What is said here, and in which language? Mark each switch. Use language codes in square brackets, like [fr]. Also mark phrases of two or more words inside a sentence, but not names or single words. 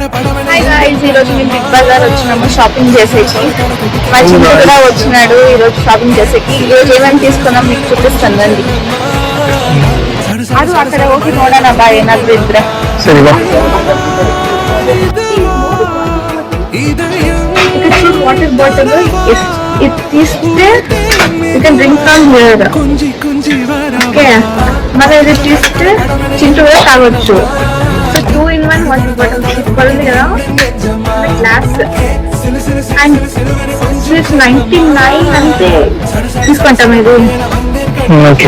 [te] హాయ్ గాయ్స్, ఈ రోజు మేము బిగ్ బజార్ వచ్చినాము షాపింగ్ చేసేకి. మా చిన్న కూడా వచ్చినాడు ఈ రోజు షాపింగ్ చేసేకి. ఈ రోజు ఏమేమి తీసుకున్నాం మీకు చూపిస్తాను రండి. [kn] ಅದು ಆ ಕಡೆ ಹೋಗಿ ನೋಡೋಣ ಬಾ ಏನಾದ್ರು ಇದ್ರೆ. ಸರಿ ಬಾ. [en] water bottle ಇಟ್ಟಿస్తే you can drink from here. [te] Okay, మరి ఇది తీస్తే చింటూ కూడా తాగొచ్చు. సో [en] 2-in-1 water bottle [te] సూపర్ ఉంది కదా, [en] glass and [te] 99 అంటే తీసుకుంటాం. ఇది ఓకే